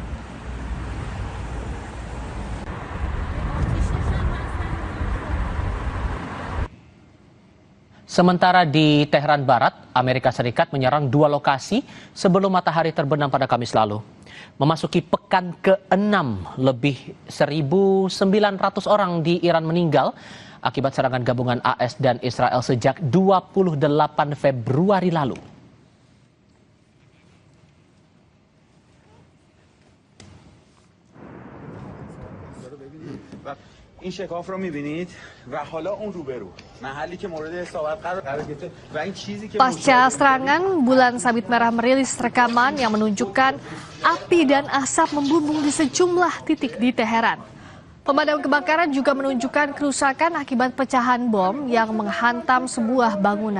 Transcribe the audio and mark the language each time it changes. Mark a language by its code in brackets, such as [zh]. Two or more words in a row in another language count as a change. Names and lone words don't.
[id] Sementara di Tehran Barat, Amerika Serikat menyerang 2 lokasi sebelum matahari terbenam pada Kamis lalu. Memasuki pekan ke-6, lebih 1.900 orang di Iran meninggal akibat serangan gabungan AS dan Israel sejak 28 Februari lalu. [fa] این شکاف رو می‌بینید و حالا اون روبرو محلی که مورد اصابت قرار گرفته و این چیزی که [id] Pasca serangan, Bulan Sabit Merah merilis rekaman yang menunjukkan api dan asap membumbung di sejumlah titik di Teheran. Pemadam kebakaran juga menunjukkan kerusakan akibat pecahan bom yang menghantam sebuah bangunan.